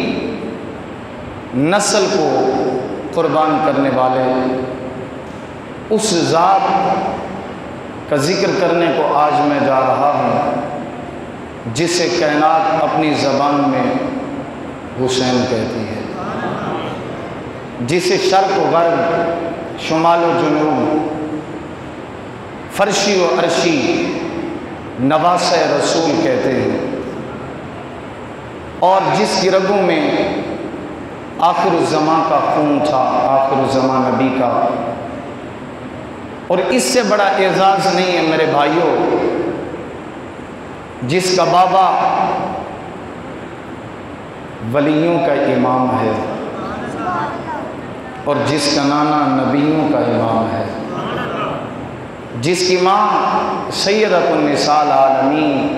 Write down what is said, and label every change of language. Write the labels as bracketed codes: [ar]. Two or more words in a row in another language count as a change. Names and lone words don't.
[ur] نسل کو قربان کرنے والے، اس ذات کا ذکر کرنے کو آج میں جا رہا ہوں جسے کائنات اپنی زبان میں حسین کہتی ہے، جسے شرق و غرب، شمال و جنوب، فرشی و عرشی نواس رسول کہتے ہیں، اور جس کی رگوں میں آخر الزمان کا خون تھا، آخر الزمان نبی کا، اور اس سے بڑا اعزاز نہیں ہے میرے بھائیوں جس کا بابا ولیوں کا امام ہے اور جس کا نانا نبیوں کا امام ہے، جس کی ماں [ar] سیدۃ النساء العالمین